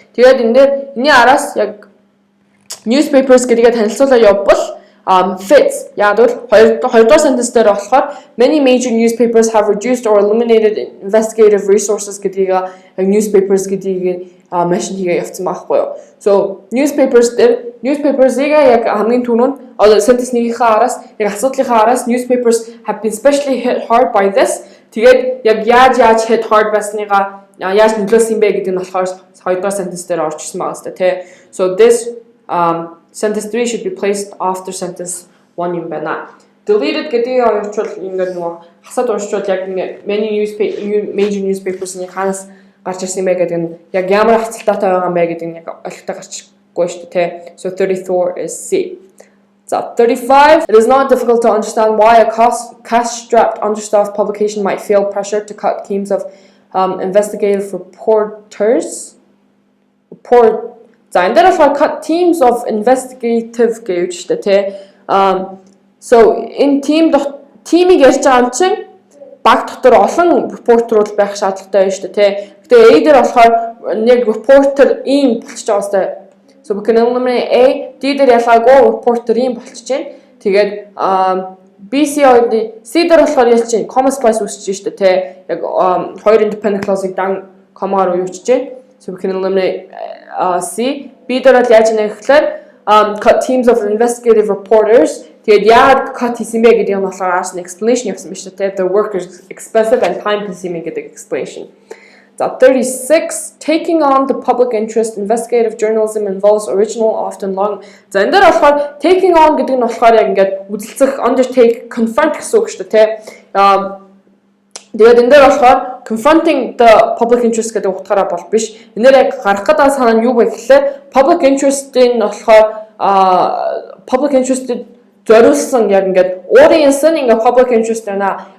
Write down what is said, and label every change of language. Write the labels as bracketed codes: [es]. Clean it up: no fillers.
[mn] Тэгээд энэ дээр энэний араас яг newspapers гэдгээ танилцуулаад явбал fits. Яг бол хоёрдугаар sentence дээр болохоор [en] many major newspapers have reduced or eliminated investigative resources [mn] гэдгийг яг newspapers гэдгийг mention хийгээ явцсан байхгүй юу. So newspapers-ийг яг хамгийн түрүүнд sentence 1-ийнхаа араас яг асуудлынхаа араас [en] newspapers have been especially hit hard by this. [mn] Тэгээд яг яаж hit hard байсныгаа яаж нөлөөлсөн бэ гэдэг нь болохоор хоёрдугаар sentence дээр орж ирсэн байгаа сте тий. [en] So this sentence 3 should be placed after sentence 1 [mn] юм байна. Deleted гэдгийг оруулчвал ингээд нөгөө хасаад уншвал яг major newspapers-ийн ханаас гарч ирсэн юм бэ гэдэг нь яг ямар хацалтаатай байгаа юм бэ гэдэг нь яг олигтой гарчихгүй шүү дээ тий. [en] So 34 is C. So 35. It is not difficult to understand why a cash-strapped, understaffed publication might feel pressure to cut teams of investigative reporters. [mn] За энэ дээр болохоор cut teams of investigative гэж штэ тий. So энэ team-ийг ярьж байгаа юм чинь баг дотор олон reporter-ууд байх шаардлагатай байна штэ тий. Гэтэ A дээр болохоор нэг reporter ийм болчихж байгаа сте. [en] So we can eliminate A. [mn] D дээр ялгаагүй reporter ийм болчихж байна. Тэгээд B, C дээр болохоор ялч чинь [en] comma splice [mn] үүсэж штэ тий. Яг хоёр independent clause-ыг дан comma-аар уучж байна. [en] So we can eliminate C. [mn] B дээр л яаж нэ гэхээр [en] cut teams of investigative reporters. [mn] Тэгээд яг cut хийсэн бэ гэдэг нь болохоор [en] as an explanation [mn] явсан байна шүү дээ. [en] The work is expensive and time consuming гэдэг explanation. So 36. Taking on the public interest investigative journalism involves original often long. [mn] За энэ дээр болохоор taking on гэдэг нь болохоор яг ингээд үзэлцэх [en] undertake confront [mn] гэсэн үг шүү дээ тий. Тэгээд энэ дээр болохоор [en] confronting the public interest [mn] гэдэг утгаараа бол биш. Энэ дээр яг гарах гэдэг санаа нь юу вэ гэхлээр public interest-ийн болохоор public interest-д зориулсан яг ингээд audience нь ингээд public interest байна.